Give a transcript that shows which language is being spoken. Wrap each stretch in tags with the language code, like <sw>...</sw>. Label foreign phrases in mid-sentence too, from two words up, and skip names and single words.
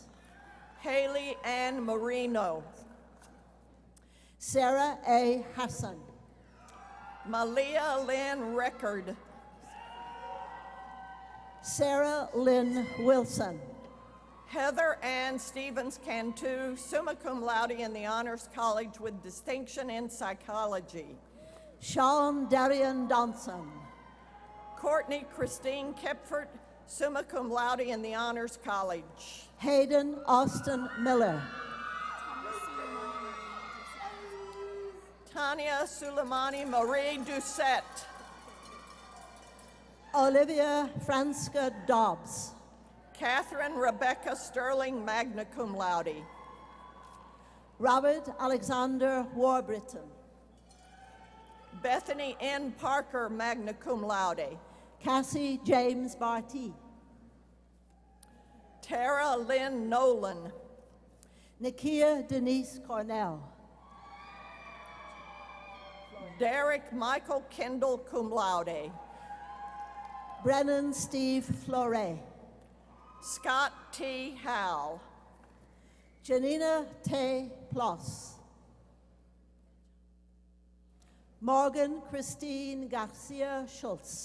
<en>Haley Ann Marino. Sarah A. Hassan. Malia Lynn Record. Sarah Lynn Wilson. Heather Ann Stevens Cantu,</en> <la>summa cum laude</la> <en>in the Honors College with distinction in psychology. Sean Darian Donson. Courtney Christine Kepfert,</en> <la>summa cum laude</la> <en>in the Honors College. Hayden Austin Miller. Tanya Suleimani Marie Doucette. Olivia Franska Dobbs. Catherine Rebecca Sterling,</en> <la>magna cum laude.</la> <en>Robert Alexander Warburton. Bethany N. Parker,</en> <la>magna cum laude.</la> <en>Cassie James Barty. Tara Lynn Nolan. Nakia Denise Cornell. Derek Michael Kendall,</en> <la>cum laude.</la> <en>Brennan Steve Flore. Scott T. Howell. Janina Tay Ploss. Morgan Christine Garcia Schultz.</en>